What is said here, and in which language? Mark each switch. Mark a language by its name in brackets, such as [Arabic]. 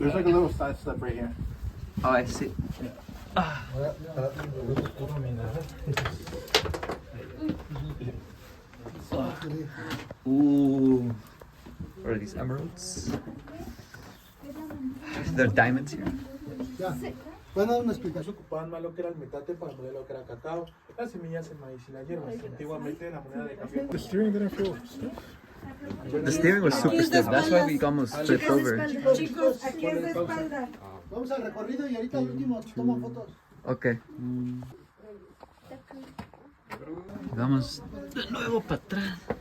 [English] There's like a little side step right here. Oh, I see. Ooh. What are these, emeralds? They're diamonds here. Ya. [Spanish] Van a dar una explicación. Ocupaban más lo que era el metate para moler lo que era cacao, las semillas, el maíz y las hierbas. Antiguamente la moneda de cambio. [English] The steering didn't feel stiff. The steering was super stiff. That's why we almost flipped over. [Spanish] Chicos, aquí es de espalda. Vamos al recorrido y ahorita al último toma fotos. [English] Okay. [Spanish] Vamos de nuevo para atrás.